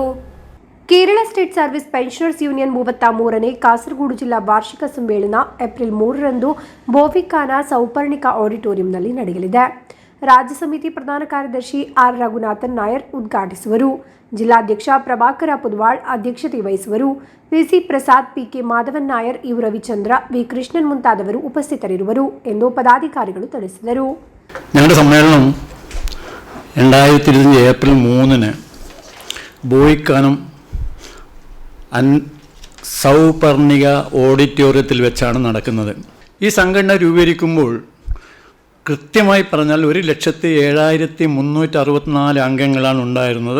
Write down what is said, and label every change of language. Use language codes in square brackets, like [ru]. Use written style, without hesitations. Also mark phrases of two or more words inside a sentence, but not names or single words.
[kn] ಕೇರಳ ಸ್ಟೇಟ್ ಸರ್ವಿಸ್ ಪೆನ್ಷನರ್ಸ್ ಯೂನಿಯನ್ 33ನೇ ಕಾಸರಗೋಡು ಜಿಲ್ಲಾ ವಾರ್ಷಿಕ ಸಮ್ಮೇಳನ ಏಪ್ರಿಲ್ 3ರಂದು ಬೋವಿಕಾನ ಸೌಪರ್ಣಿಕ ಆಡಿಟೋರಿಯಂನಲ್ಲಿ ನಡೆಯಲಿದೆ. ರಾಜ್ಯ ಸಮಿತಿ ಪ್ರಧಾನ ಕಾರ್ಯದರ್ಶಿ ಆರ್ ರಘುನಾಥನ್ ನಾಯರ್ ಉದ್ಘಾಟಿಸುವರು. ಜಿಲ್ಲಾಧ್ಯಕ್ಷ ಪ್ರಭಾಕರ ಪುದ್ವಾಳ್ ಅಧ್ಯಕ್ಷತೆ ವಹಿಸುವರು. ಪಿಸಿ ಪ್ರಸಾದ್, ಪಿಕೆ ಮಾಧವನ್ ನಾಯರ್, ಯು ರವಿಚಂದ್ರ, ವಿ ಕೃಷ್ಣನ್ ಮುಂತಾದವರು ಉಪಸ್ಥಿತರಿರುವರು ಎಂದು ಪದಾಧಿಕಾರಿಗಳು ತಿಳಿಸಿದರು. [ml] ഞങ്ങളുടെ സമ്മേളനം 2020 ഏപ്രിൽ 3-ന് ബോയിക്കാനം സൗപർണിക ഓഡിറ്റോറിയത്തിൽ വെച്ചാണ് നടക്കുന്നത്. ഈ സംഘടന രൂപീകരിക്കുമ്പോൾ കൃത്യമായി പറഞ്ഞാൽ 1,07,364 അംഗങ്ങളാണ് ഉണ്ടായിരുന്നത്.